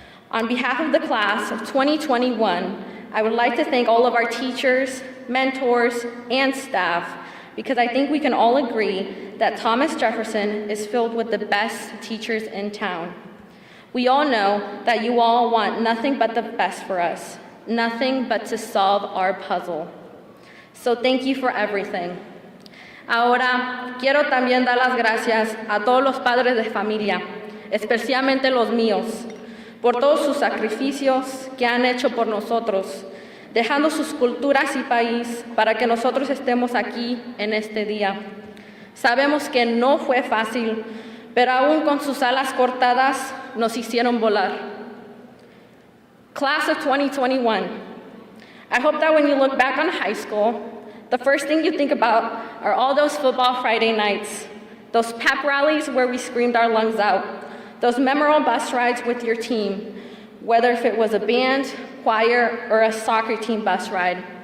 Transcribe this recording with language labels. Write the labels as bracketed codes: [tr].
[en] On behalf of the class of 2021, I would like to thank all of our teachers, mentors, and staff, because I think we can all agree that Thomas Jefferson is filled with the best teachers in town. We all know that you all want nothing but the best for us, nothing but to solve our puzzle. So thank you for everything. [es] Ahora, quiero también dar las gracias a todos los padres de familia, especialmente los míos, por todos sus sacrificios que han hecho por nosotros, dejando sus culturas y país para que nosotros estemos aquí en este día. Sabemos que no fue fácil, pero aún con sus alas cortadas, nos hicieron volar. [en] Class of 2021, I hope that when you look back on high school, the first thing you think about are all those football Friday nights, those pep rallies where we screamed our lungs out, those memorable bus rides with your team, whether if it was a band, choir, or a soccer team bus ride.